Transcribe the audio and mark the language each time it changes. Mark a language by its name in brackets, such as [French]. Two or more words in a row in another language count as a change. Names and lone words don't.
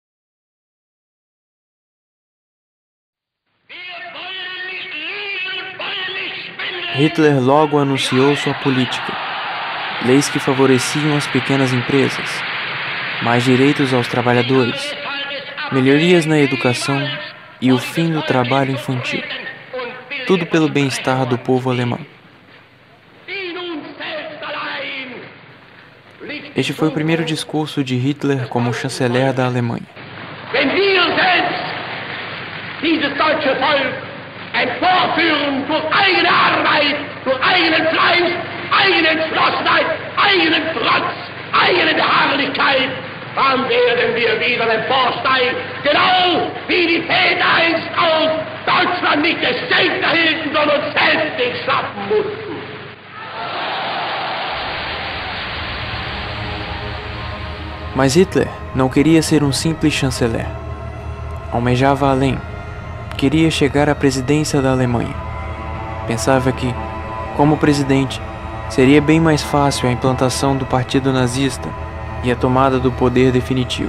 [Portuguese] Hitler logo anunciou sua política: leis que favoreciam as pequenas empresas, mais direitos aos trabalhadores, melhorias na educação e o fim do trabalho infantil. Tudo pelo bem-estar do povo alemão. Este foi o primeiro discurso de Hitler como chanceler da Alemanha. [German] Emporführen durch eigene Arbeit, durch eigenen Fleiß, eigene Entschlossenheit, eigenen Trotz, eigene Beharrlichkeit, dann werden wir wieder emporsteigen, genau wie die Väter einst auch Deutschland nicht des Selbst erhielten, sondern selbst nicht schaffen mussten. [Portuguese] Mas Hitler não queria ser um simples chanceler. Almejava além. Queria chegar à presidência da Alemanha. Pensava que, como presidente, seria bem mais fácil a implantação do partido nazista e a tomada do poder definitivo.